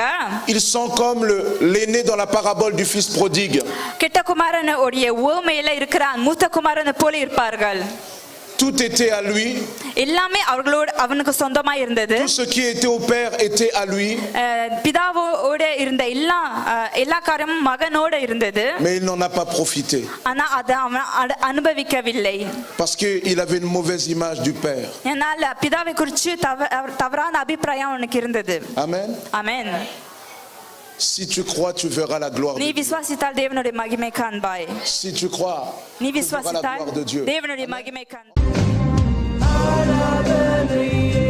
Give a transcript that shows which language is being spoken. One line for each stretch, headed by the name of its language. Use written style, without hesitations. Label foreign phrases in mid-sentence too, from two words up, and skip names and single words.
French: ils sont comme l'aîné dans la parabole du fils prodigue.
Tamil: கெட்ட குமாரன் உடைய உவமையில இருக்கிற மூத்த குமாரன் போல இருப்பார்கள்.
French: Tout était à lui.
Tamil: எல்லாமே அவனுக்கு சொந்தமா இருந்தது.
French: Tout ce qui était au père était à lui.
Tamil: பிதாவோட இருந்த எல்லா காரியமும் மகனோட இருந்தது.
French: Mais il n'en a pas profité.
Tamil: ஆனா அதை அவன் அனுபவிக்கவில்லை.
French: Parce qu'il avait une mauvaise image du père.
Tamil: ஏனால் பிதாவை குறித்து தவறான அபிப்பிராயம் அவனுக்கு இருந்தது.
French: Amen.
Tamil: ஆமென்.
French: Si tu crois, tu verras la gloire de
Tamil: நீ
French: Dieu.
Tamil: விசுவாசித்தால் தேவனுடைய மகிமை காண்பாய்.
French: Si tu crois,
Tamil: நீ
French: tu verras la
Tamil: விசுவாசித்தால்
French: gloire de Dieu.
Tamil: தேவனுடைய மகிமை காண்பாய்.